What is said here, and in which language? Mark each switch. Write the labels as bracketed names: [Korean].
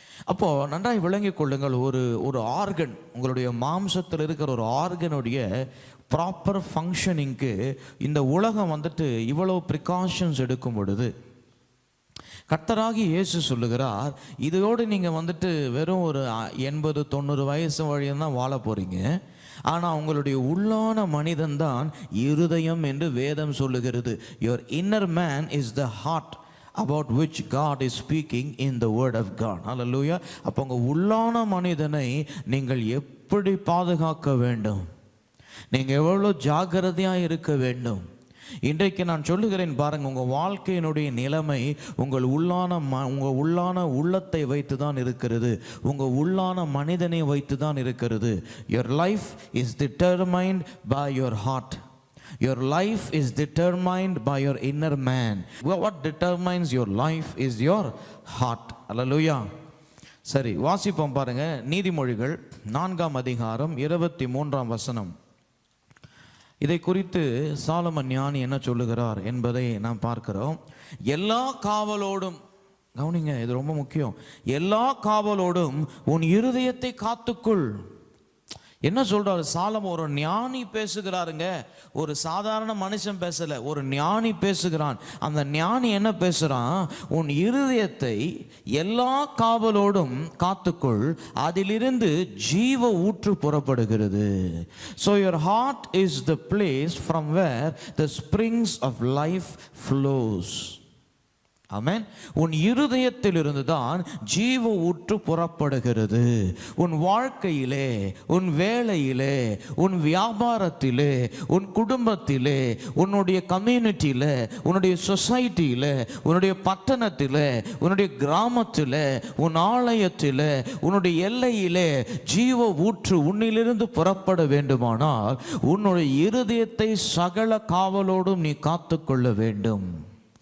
[Tamil] அப்போது நன்றாக விளங்கிக் கொள்ளுங்கள். ஒரு ஆர்கன், உங்களுடைய மாம்சத்தில் இருக்கிற ஒரு ஆர்கனுடைய ப்ராப்பர் ஃபங்க்ஷனிங்க்கு இந்த உலகம் இவ்வளோ ப்ரிகாஷன்ஸ் எடுக்கும் பொழுது கர்த்தராகி இயேசு சொல்லுகிறார், இதோடு நீங்கள் வெறும் ஒரு 80-90 வயசு வழியும் தான் வாழ போகிறீங்க. ஆனால் உங்களுடைய உள்ளான மனிதன் தான் இருதயம் என்று வேதம் சொல்லுகிறது. [English] Your inner man is the heart about which God is speaking in the word of God. Hallelujah. [Tamil] அப்போ உங்கள் உள்ளான மனிதனை நீங்கள் எப்படி பாதுகாக்க வேண்டும், நீங்கள் எவ்வளோ ஜாக்கிரதையாக இருக்க வேண்டும். இன்றைக்கு நான் சொல்லுகிறேன் பாருங்கள், உங்கள் வாழ்க்கையினுடைய நிலைமை உங்கள் உள்ளான உள்ளத்தை வைத்து தான் இருக்கிறது, உங்கள் உள்ளான மனிதனை வைத்து தான் இருக்கிறது. [English] Your life is determined by your heart. Your life is determined by your inner man. What determines your life is your heart. [Tamil] Hallelujah. சரி, வாசிப்போம் பாருங்க. நீதிமொழிகள் 4ஆம் அதிகாரம் 23ஆம் வசனம். இதை குறித்து சாலமன் ஞானி என்ன சொல்லுகிறார் என்பதை நாம் பார்க்கிறோம். எல்லா காவலோடும், கவனிங்க, இது ரொம்ப முக்கியம், எல்லா காவலோடும் உன் இருதயத்தை காத்துக்குள். என்ன சொல்றாரு சாலமன்? ஒரு ஞானி பேசுகிறாருங்க, ஒரு சாதாரண மனுஷன் பேசல, ஒரு ஞானி பேசுகிறான். அந்த ஞானி என்ன பேசுறான்? உன் இருதயத்தை எல்லா காவலோடும் காத்துக்குள், அதிலிருந்து ஜீவ ஊற்று புறப்படுகிறது. [English] So your heart is the place from where the springs of life flows. [Tamil] ஆமென். உன் இருதயத்திலிருந்து தான் ஜீவ ஊற்று புறப்படுகிறது. உன் வாழ்க்கையிலே, உன் வேலையிலே, உன் வியாபாரத்திலே, உன் குடும்பத்திலே, உன்னுடைய கம்யூனிட்டியில, உன்னுடைய சொசைட்டியில, உன்னுடைய பட்டணத்தில, உன்னுடைய கிராமத்தில, உன் ஆலயத்தில, உன்னுடைய எல்லையிலே ஜீவ ஊற்று உன்னிலிருந்து புறப்பட வேண்டுமானால் உன்னுடைய இருதயத்தை சகல காவலோடும் நீ காத்துக்கொள்ள வேண்டும்.